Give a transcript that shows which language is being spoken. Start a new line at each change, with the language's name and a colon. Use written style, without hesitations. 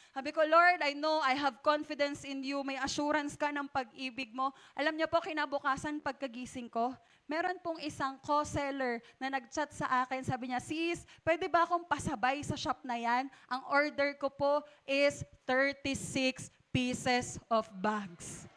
Filipino: Sabi ko,
English: Lord, I know I have confidence in you.
Filipino: May assurance ka ng pag-ibig mo. Alam niyo po, kinabukasan pagkagising ko, meron pong isang co-seller na nag-chat sa akin. Sabi niya, sis, pwede ba akong pasabay sa shop na yan? Ang order ko po
English: is 36 pieces of bags.